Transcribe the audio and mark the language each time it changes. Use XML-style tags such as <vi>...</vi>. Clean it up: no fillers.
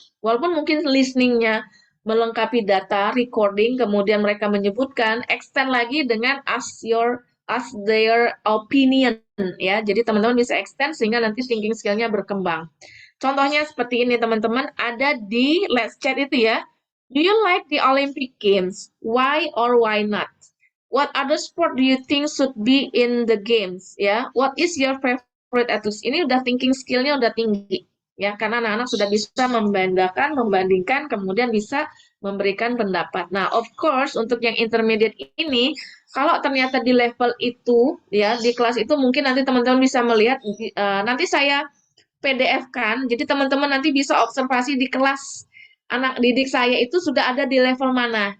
<id>Walaupun mungkin listeningnya melengkapi data, recording, kemudian mereka menyebutkan, extend lagi dengan</id> <en>ask their opinion</en> <id>ya. Jadi teman-teman bisa extend sehingga nanti thinking skill-nya berkembang. Contohnya seperti ini teman-teman, ada di Let's Chat itu ya.</id> <en>Do you like the Olympic Games? Why or why not? What other sport do you think should be in the games? Ya, what is your favorite athlete?</en> <id>Ini udah thinking skill-nya udah tinggi, ya, karena anak-anak sudah bisa membandingkan, kemudian bisa memberikan pendapat. Nah,</id> <en>of course,</en> <id>untuk yang intermediate ini, kalau ternyata di level itu, ya, di kelas itu mungkin nanti teman-teman bisa melihat, nanti saya PDF-kan, jadi teman-teman nanti bisa observasi di kelas anak didik saya itu sudah ada di level mana.</id>